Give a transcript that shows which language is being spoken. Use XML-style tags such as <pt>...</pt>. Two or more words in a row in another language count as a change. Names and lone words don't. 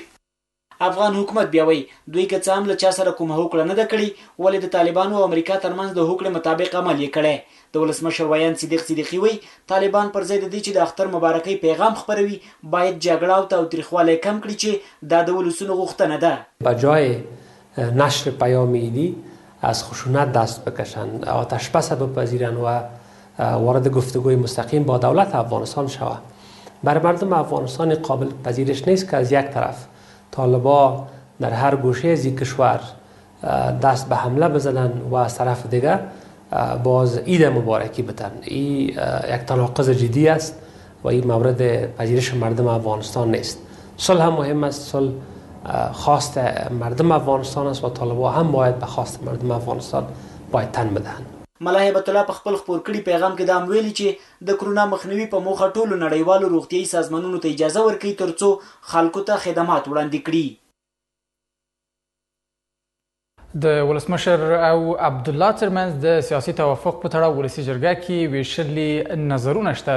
<ps>افغان حکومت بیا وایي دوی که څه هم له چا سره کومه هوکړه نه ده کړې، ولې د طالبانو او امریکا ترمنځ د هوکړې مطابق عمل یې کړی. د ولسمشر ویاند صدیق صدیقي وایي طالبان پر ځای د دې چې د اختر مبارکۍ پیغام خپروي باید جګړه او تاوتریخوالی کم کړي چې دا د ولسونو غوښتنه ده.</ps> <fa>بجای نشر پیام ایدی از خشونت دست بکشند، آتش‌بس بپذیرند و وارد گفتگوی مستقیم با دولت افغانستان شود. برای مردم افغانستان قابل پذیرش نیست که از یک طرف طالبان در هر گوشه از این کشور دست به حمله بزنند و از طرف دیگر باز عید مبارکی بدن. این یک تناقض جدی است و این مورد پذیرش مردم افغانستان نیست. صلح هم مهم است، صلح خواست مردم افغانستان است و طالبان هم باید به خواست مردم افغانستان باید تن بدهند.</fa> <ps>ملا هیبت الله په خپل خپور کړي پیغام کې دا ویلي چې د کرونا مخنیوي په موخه ټولو نړیوالو روغتیايي سازمانونو ته اجازه ورکړي ترڅو خلکو ته خدمات وړاندې کړي. د ولسمشر او عبدالله ترمنځ د سیاسي توافق په تړاو ولسي جرګه کې ویشلي نظرونه شته.</ps>